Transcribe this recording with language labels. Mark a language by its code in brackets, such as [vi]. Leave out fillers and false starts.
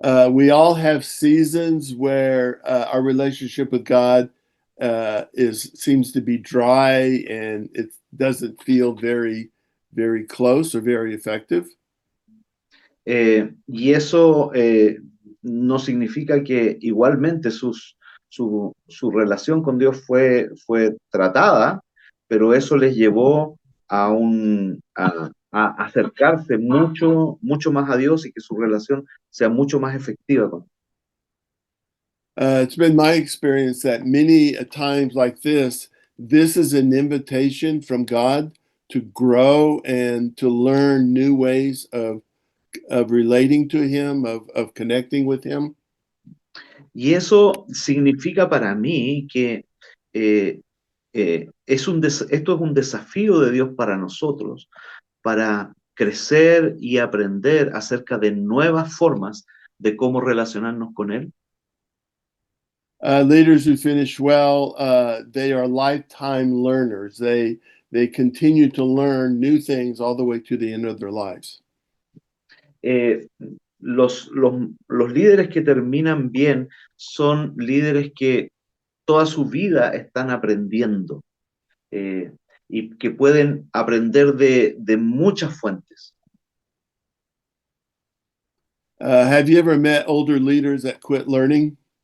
[en] We all have seasons where our relationship with God seems to be dry and it doesn't feel very, very close or very effective. [es] Y eso no significa que igualmente su relación con Dios fue tratada, pero eso les llevó a acercarse mucho, mucho más a Dios y que su relación sea mucho más efectiva con Él. [en] It's been my experience that many times like this is an invitation from God to grow and to learn new ways of relating to Him, of connecting with Him. [es] Y eso significa para mí que esto es un desafío de Dios para nosotros, para crecer y aprender acerca de nuevas formas de cómo relacionarnos con Él. [en] Leaders who finish well, they are lifetime learners. They continue to learn new things all the way to the end of their lives. [es] Los líderes que terminan bien son líderes que toda su vida están aprendiendo y que pueden aprender de muchas fuentes. [en] Have you ever met older leaders that quit learning?